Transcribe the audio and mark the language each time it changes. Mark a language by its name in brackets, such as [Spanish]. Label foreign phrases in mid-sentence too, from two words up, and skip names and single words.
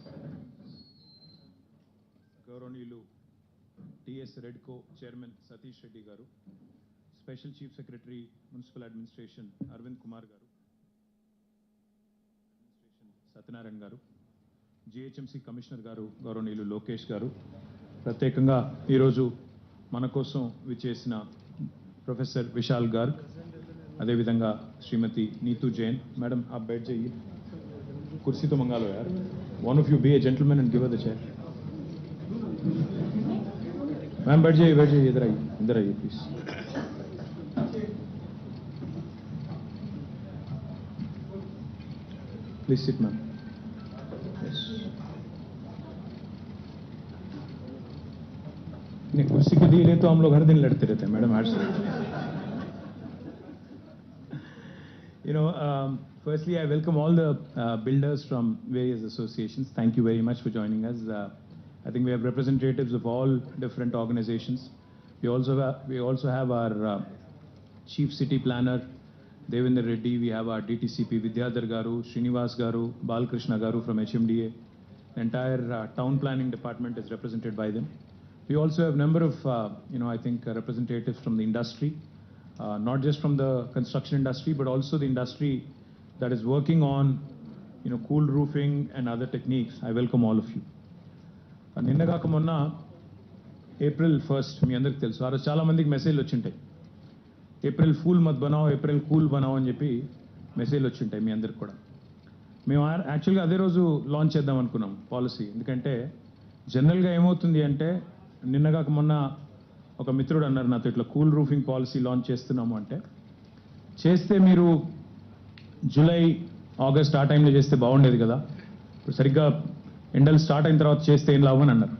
[Telugu] గౌరవనీయులు టిఎస్ రెడ్కో చైర్మన్ సతీష్ రెడ్డి గారు, [English] Special Chief Secretary Municipal Administration [Telugu] అరవింద్ కుమార్ గారు, సత్యనారాయణ గారు, జిహెచ్ఎంసీ కమిషనర్ గారు గౌరవనీయులు లోకేష్ గారు, ప్రత్యేకంగా ఈరోజు మన కోసం విచ్చేసిన प्रोफेसर विशाल गर्ग, अदेविधंगा श्रीमती नीतू जैन. [Hindi] मैडम आप बैठ जाइए, कुर्सी तो मंगा लो यार. [English] one of you be a gentleman and give a the chair. [Hindi] मैम बैठ जाइए, इधर आइए प्लीज. [English] please sit ma'am. [Hindi] नहीं, कुर्सी के लिए तो हम लोग हर दिन लड़ते रहते हैं मैडम. [English] हर firstly I welcome all the builders from various associations. Thank you very much for joining us. I think we have representatives of all different organizations. We also have our chief city planner Devendra Reddy. We have our DTCP Vidyadhar Garu, Srinivas Garu, Balkrishna Garu from HMDA. The entire town planning department is represented by them. We also have a number of, I think representatives from the industry, not just from the construction industry, but also the industry that is working on, cool roofing and other techniques. I welcome all of you. [Telugu] నిన్న కాక మొన్న April 1st మీ అందరికి తెలుసు. ఆ రోజు చాలా మందికి మెసేజ్లు వచ్చింటాయి. ఏప్రిల్ [Hindi] फूल मत बनाओ, [Telugu] ఏప్రిల్ కూల్ బనావ్ అని చెప్పి మెసేజ్లు వచ్చింటాయి మీ అందరికి కూడా. మేము యాక్చువల్గా అదే రోజు లాంచ్ చేద్దాం అనుకున్నాం పాలసీ. ఎందుకంటే జనరల్గా ఏమవుతుంది అంటే, నిన్నగాక మొన్న ఒక మిత్రుడు అన్నారు నాతో, ఇట్లా [English] cool roofing policy launch [Telugu] చేస్తున్నాము అంటే, చేస్తే మీరు జూలై ఆగస్ట్ ఆ టైంలో చేస్తే బాగుండేది కదా, ఇప్పుడు సరిగ్గా ఎండలు స్టార్ట్ అయిన తర్వాత చేస్తే ఏం లాభం అని అన్నారు.